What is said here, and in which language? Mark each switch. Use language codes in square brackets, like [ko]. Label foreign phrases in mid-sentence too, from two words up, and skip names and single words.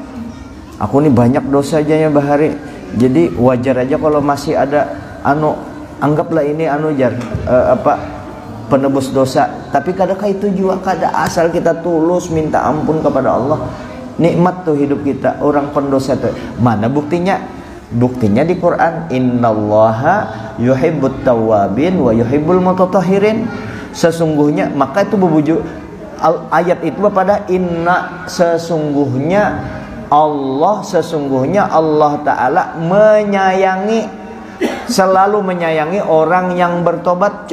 [bjn] Aku ini banyak dosa aja ya bahari, jadi wajar aja kalau masih ada anggaplah ini penebus dosa. Tapi kadang itu juga kada asal kita tulus minta ampun kepada Allah, nikmat tuh hidup kita. Orang pendosa tuh mana buktinya? Buktinya di Quran, [ar] innallaha yuhibbut tawwabin wa yuhibbul mutatahhirin. [bjn] Sesungguhnya, maka itu berbujur ayat itu pada inna, sesungguhnya Allah Ta'ala menyayangi, selalu menyayangi orang yang bertobat.